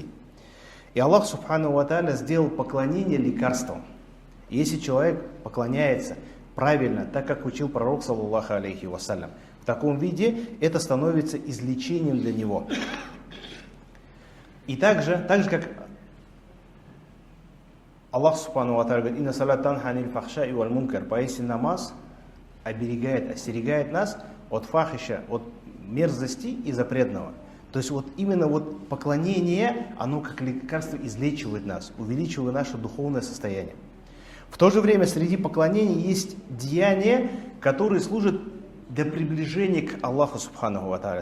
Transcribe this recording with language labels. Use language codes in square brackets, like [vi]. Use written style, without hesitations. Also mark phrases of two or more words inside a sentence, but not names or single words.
[ru] И Аллах [ar] سبحانه وتعالى [ru] сделал поклонение лекарством. И если человек поклоняется правильно, так как учил пророк, [ar] صلى الله عليه وسلم, [ru] в таком виде это становится излечением для него. И так же как Аллах [ar] سبحانه وتعالى [ru] говорит: [ar] «إن الصلاة تنهى عن الفحشاء والمنكر». [ru] Поистине намаз остерегает нас от фахиша, от мерзости и запретного. То есть вот именно вот поклонение, оно как лекарство излечивает нас, увеличивает наше духовное состояние. В то же время среди поклонений есть деяния, которые служат для приближения к Аллаху [ar] سبحانه وتعالى.